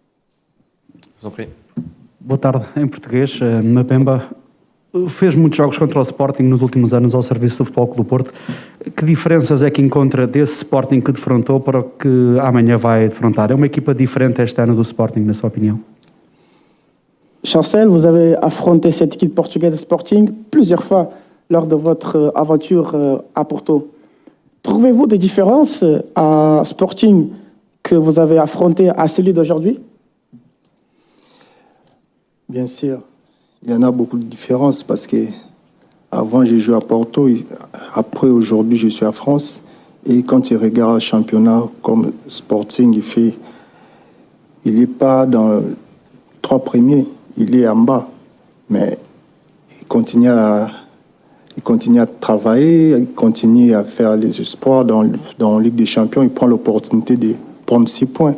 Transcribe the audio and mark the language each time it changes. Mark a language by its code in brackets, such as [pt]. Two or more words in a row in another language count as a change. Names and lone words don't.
[pt] Boa tarde, em português. Mbemba fez muitos jogos contra o Sporting nos últimos anos ao serviço do Futebol Clube do Porto. Que diferenças é que encontra desse Sporting que defrontou para o que amanhã vai defrontar? É uma equipa diferente este ano do Sporting, na sua opinião? [fr] Chancel, vous avez affronté cette équipe portugaise Sporting plusieurs fois lors de votre aventure à Porto. Trouvez-vous des différences à Sporting que vous avez affronté à celui d'aujourd'hui? Bien sûr, il y en a beaucoup de différences parce que avant j'ai joué à Porto, après aujourd'hui je suis à France et quand tu regardes le championnat comme Sporting, il n'est pas dans les 3 premiers, il est en bas, mais il continue à travailler, il continue à faire les espoirs dans la Ligue des Champions, il prend l'opportunité de prendre 6 points.